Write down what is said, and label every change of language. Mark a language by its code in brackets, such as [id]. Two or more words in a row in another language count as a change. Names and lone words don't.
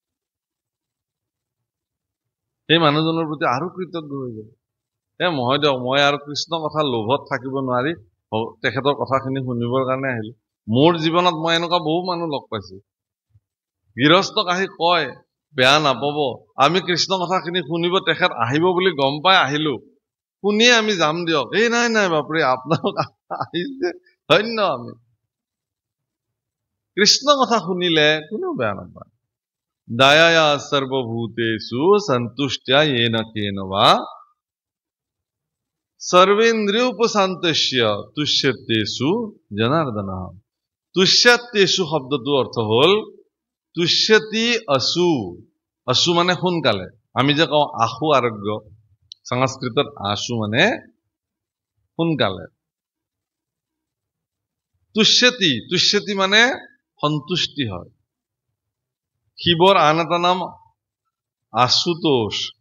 [as] সেই মানুহজনৰ প্ৰতি আৰু কৃতজ্ঞ হৈ যাব মহয় দিয়ক মই আৰু কৃষ্ণ কথা লোভত থাকিব নোৱাৰি তেখেতৰ কথাখিনি শুনিবৰ কাৰণে আহিলো মোৰ জীৱনত মই এনেকুৱা বহু মানুহ লগ পাইছো গৃহস্থক আহি কয় বেয়া নাপাব আমি কৃষ্ণ কথাখিনি শুনিব তেখেত আহিব বুলি গম পাই আহিলো শুনিয়ে আমি যাম দিয়ক নাই নাই বাপৰে আপোনালোক আহিছে ধন্য আমি কৃষ্ণ কথা শুনিলে কোনেও বেয়া নাপায় [sa] দয়া সর্বভূতেষু সন্তুষ্ট্যা येन केन वा সর্বেন্দ্রিয়োপশান্তস্য তুষ্যতেষু জনার্দনঃ [as] তুষ্যতেষু শব্দটো অর্থ হল তুষ্যতি আসু আসু মানে সোনকালে আমি যে কওঁ আশু আৰোগ্য সংস্কৃতত আশু মানে সোনকালে তুষ্যতি মানে সন্তুষ্টি হয় শিৱৰ আন এটা নাম আশুতোষ